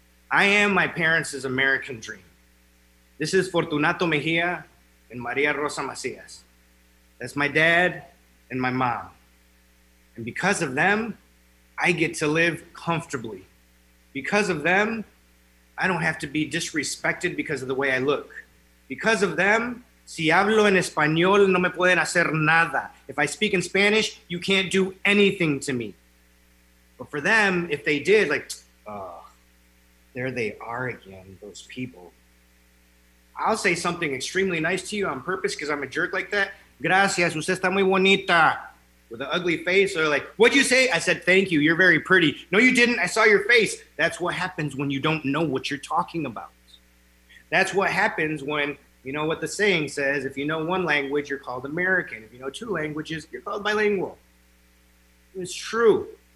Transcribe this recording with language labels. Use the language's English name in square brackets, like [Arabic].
[English] I am my parents' American dream. This is Fortunato Mejia and Maria Rosa Macias. That's my dad and my mom. And because of them, I get to live comfortably. Because of them, I don't have to be disrespected because of the way I look. Because of them, [Spanish] si hablo en español, no me pueden hacer nada. [English] If I speak in Spanish, you can't do anything to me. But for them, if they did, like, oh, there they are again, those people. I'll say something extremely nice to you on purpose because I'm a jerk like that. [Spanish] Gracias, usted está muy bonita. [English] With an ugly face, or like, what'd you say? I said, thank you, you're very pretty. No, you didn't, I saw your face. That's what happens when you don't know what you're talking about. That's what happens when, you know what the saying says, if you know one language, you're called American. If you know two languages, you're called bilingual. It's true.